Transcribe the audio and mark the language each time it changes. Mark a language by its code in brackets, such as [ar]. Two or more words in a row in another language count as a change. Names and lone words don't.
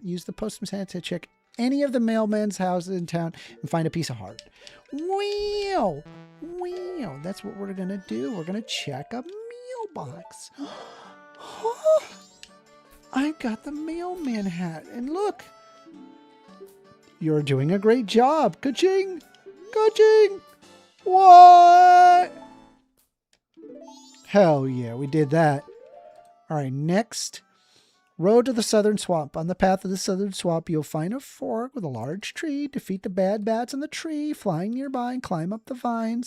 [en] Use the postman's hat to check any of the mailmen's houses in town and find a piece of heart. Wow. Wow. That's what we're going to do. We're going to check a mailbox. Huh? I got the mailman hat. And look. You're doing a great job. Ka-ching. Ka-ching. What? Hell yeah, we did that. All right, next. Road to the southern swamp. On the path of the southern swamp, you'll find a fork with a large tree. Defeat the bad bats in the tree, flying nearby, and climb up the vines.